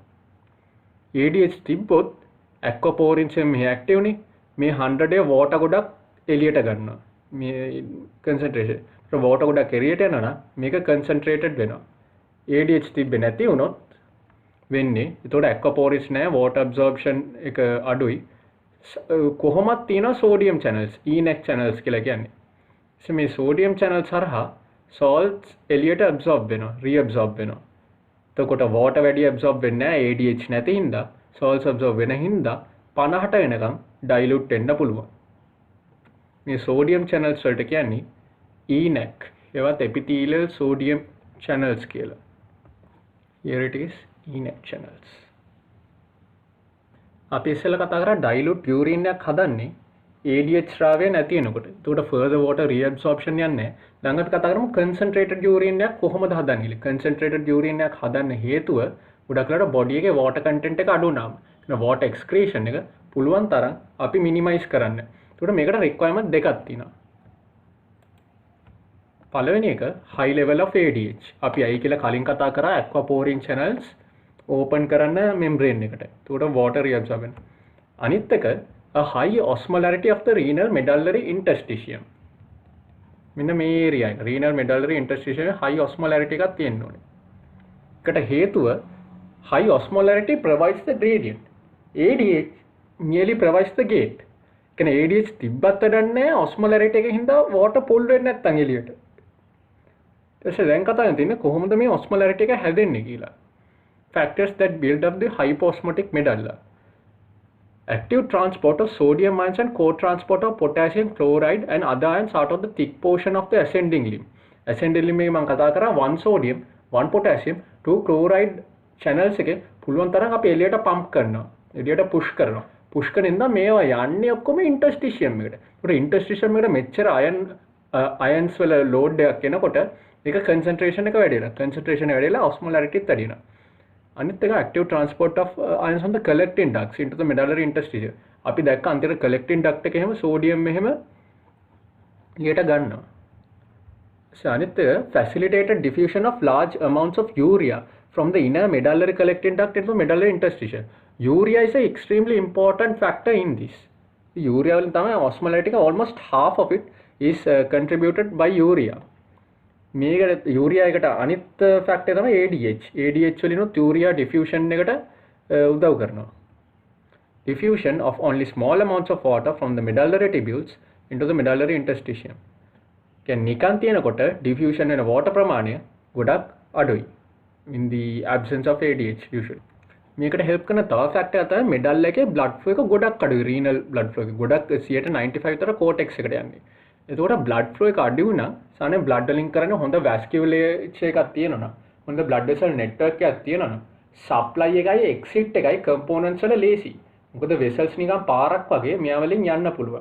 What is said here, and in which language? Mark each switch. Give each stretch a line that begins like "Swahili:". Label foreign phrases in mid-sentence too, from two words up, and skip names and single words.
Sinhala: ADH තිබ්බොත් aquaporins මේ active නේ මේ 100 water ගොඩක් එළියට ගන්නවා. මේ concentration. ඒක water ගොඩක් එළියට යනවා නම් මේක concentrated වෙනවා. ADH තිබ්බේ නැති වුණොත් වෙන්නේ ඒතකොට aquaporins නැහැ
English: water absorption
Sinhala: එක අඩුයි. කොහොමද තියෙනවා
English: sodium channels, ENaC channels
Sinhala: කියලා කියන්නේ. මේ
English: sodium channels
Sinhala: හරහා salts එළියට absorb වෙනවා, reabsorb වෙනවා. එතකොට water වැඩි absorb වෙන්නේ නැහැ ADH නැති හින්දා salts absorb වෙන හින්දා 50ට වෙනකම් dilute වෙන්න පුළුවන්. මේ
English: sodium channels
Sinhala: වලට කියන්නේ ENaC, ඒවත්
English: epithelial sodium channels
Sinhala: කියලා.
English: Here it is ENaC channels.
Sinhala: අපි ඉස්සෙල්ලා කතා කරා
English: dilute urine
Sinhala: එකක් හදන්නේ ADH ශ්‍රාවය නැති වෙනකොට. ඒකට
English: further water reabsorption
Sinhala: යන්නේ නැහැ. දැන් අපි කතා කරමු
English: concentrated urine
Sinhala: එකක් කොහොමද හදන්නේ කියලා.
English: concentrated urine
Sinhala: එකක් හදන්න හේතුව ගොඩක් වෙලාවට body එකේ
English: water content
Sinhala: එක අඩු වුණාම. කියන
English: water excretion
Sinhala: එක පුළුවන් තරම් අපි minimize කරන්න. ඒකට මේකට requirement දෙකක් තියෙනවා. පළවෙනි එක
English: high level of ADH.
Sinhala: අපි අයි කියලා කලින් කතා කරා
English: aquaporin channels open
Sinhala: කරන්න membrane එකට.
English: ඒකට water reabsorption.
Sinhala: අනිත් එක
English: a high osmolarity of the renal medullary interstitium.
Sinhala: මෙන්න මේ area එක
English: renal medullary interstitium high osmolarity
Sinhala: එකක් තියෙන්න ඕනේ. ඒකට හේතුව
English: high osmolarity provides the gradient. ADH merely provides the gate.
Sinhala: කියන්නේ ADH තිබ්බත් වැඩන්නේ osmolarity එකකින් හින්දා
English: water pull
Sinhala: වෙන්නේ නැත්තම් එළියට. ඊට දැන් කතා කරන්නේ කොහොමද මේ osmolarity එක හැදෙන්නේ කියලා.
English: Factors that build up the hyposmotic medulla. Active transport of sodium ions and co-transport of potassium chloride and other ions out of the thick portion of the ascending limb.
Sinhala: Ascending limb එකේ මම කතා කරා
English: 1 sodium 1 potassium 2 chloride channels
Sinhala: එකේ පුළුවන් තරම් අපි එළියට පම්ප් කරනවා. එළියට පුෂ් කරනවා. පුෂ් කරනින්ද මේවා යන්නේ ඔක්කොම interstitium එකට. ඒකට interstitium එකට මෙච්චර ions වල load එකක් එනකොට ඒක concentration එක වැඩි වෙනවා. concentration එක වැඩි වෙලා osmolarity වැඩි වෙනවා. අනිත් එක
English: active transport of ions on the collecting ducts into the medullary interstitium.
Sinhala: අපි දැක්ක අන්තිමට
English: collecting duct
Sinhala: එකේ හැම sodium මෙහෙම ලියට ගන්නවා. අනිත් එක
English: facilitated diffusion of large amounts of urea from the inner medullary collecting duct into the medullary interstitium. Urea is an extremely important factor in this. Urea
Sinhala: වලින් තමයි
English: osmolarity almost half of it is contributed by urea.
Sinhala: මේකට යූරියා එකට අනිත් ෆැක්ටර් තමයි ADH. ADH වලිනුත් යූරියා ඩිෆියුෂන් එකට උදව් කරනවා.
English: Diffusion of only small amounts of water from the medullary tubules into the medullary interstitium.
Sinhala: කියන්නේ නිකන් තියෙනකොට diffusion වෙන water ප්‍රමාණය ගොඩක් අඩුයි.
English: In the absence of ADH usually.
Sinhala: මේකට help කරන තව ෆැක්ටර් තමයි මෙඩල් එකේ
English: blood flow
Sinhala: එක ගොඩක් අඩුයි.
English: renal blood flow
Sinhala: එක ගොඩක් 195 විතර cortex එකට යන්නේ. එතකොට
English: blood flow
Sinhala: එක අඩු වුණා සාමාන්‍ය blood වලින් කරන්නේ හොඳ vasculature එකක් තියෙනවා නම් හොඳ
English: blood vessel network
Sinhala: එකක් තියෙනවා නම් supply එකයි exit එකයි components වල ලේසි. මොකද vessels නිකන් පාරක් වගේ මෙයා වලින් යන්න පුළුවන්.